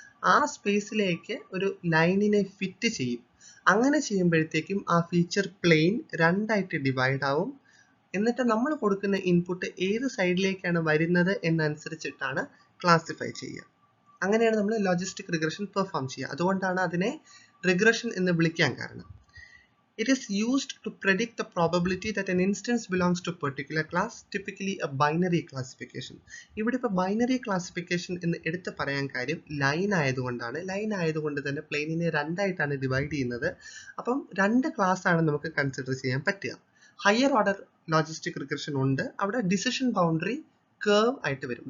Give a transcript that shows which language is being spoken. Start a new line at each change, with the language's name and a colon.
Malayalam: ആ സ്പേസിലേക്ക് ഒരു ലൈനിനെ ഫിറ്റ് ചെയ്യും. അങ്ങനെ ചെയ്യുമ്പോഴത്തേക്കും ആ ഫീച്ചർ പ്ലെയിൻ രണ്ടായിട്ട് ഡിവൈഡ് ആവും. എന്നിട്ട് നമ്മൾ കൊടുക്കുന്ന ഇൻപുട്ട് ഏത് സൈഡിലേക്കാണ് വരുന്നത് എന്നനുസരിച്ചിട്ടാണ് ക്ലാസിഫൈ ചെയ്യുക. അങ്ങനെയാണ് നമ്മൾ ലോജിസ്റ്റിക് റിഗ്രഷൻ പെർഫോം ചെയ്യുക. അതുകൊണ്ടാണ് അതിനെ റിഗ്രഷൻ എന്ന് വിളിക്കാൻ കാരണം.
English: It is used to predict the probability that an instance belongs to a particular class, typically a binary classification.
Malayalam: ഇവിടെ ഇപ്പോൾ ബൈനറി ക്ലാസിഫിക്കേഷൻ എന്ന് എടുത്ത് പറയാൻ കാര്യം ലൈൻ ആയതുകൊണ്ടാണ്. ലൈൻ ആയതുകൊണ്ട് തന്നെ പ്ലെയിനിനെ രണ്ടായിട്ടാണ് ഡിവൈഡ് ചെയ്യുന്നത്. അപ്പം രണ്ട് ക്ലാസ് ആണ് നമുക്ക് കൺസിഡർ ചെയ്യാൻ പറ്റുക. ഹയർ ഓർഡർ ലോജിസ്റ്റിക് റിഗ്രഷൻ ഉണ്ട്. അവിടെ ഡിസിഷൻ ബൗണ്ടറി കർവ് ആയിട്ട് വരും.